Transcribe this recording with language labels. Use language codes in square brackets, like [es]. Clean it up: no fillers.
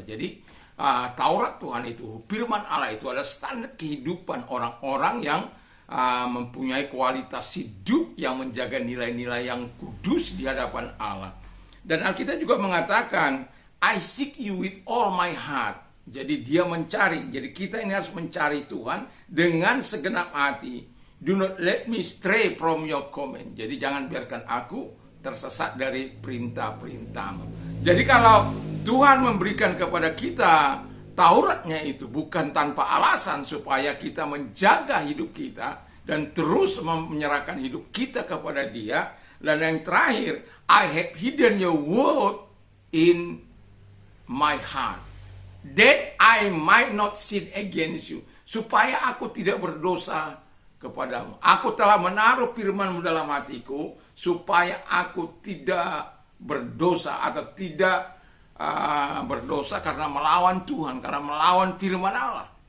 [id] Jadi Taurat Tuhan itu, firman Allah itu adalah standar kehidupan orang-orang yang mempunyai kualitas hidup yang menjaga nilai-nilai yang kudus di hadapan Allah. Dan Alkitab juga mengatakan, [en] I seek you with all my heart. [id] Jadi dia mencari. Jadi kita ini harus mencari Tuhan dengan segenap hati. [en] Do not let me stray from your command. [id] Jadi jangan biarkan aku tersesat dari perintah-perintahmu. Jadi kalau Tuhan memberikan kepada kita Tauratnya itu bukan tanpa alasan, supaya kita menjaga hidup kita dan terus menyerahkan hidup kita kepada Dia. Dan yang terakhir, [en] I have hidden your word in my heart, that I might not sin against you. [id] Supaya aku tidak berdosa kepadamu. Aku telah menaruh firman-Mu dalam hatiku, supaya aku tidak berdosa atau tidak berdosa karena melawan Tuhan, karena melawan firman Allah.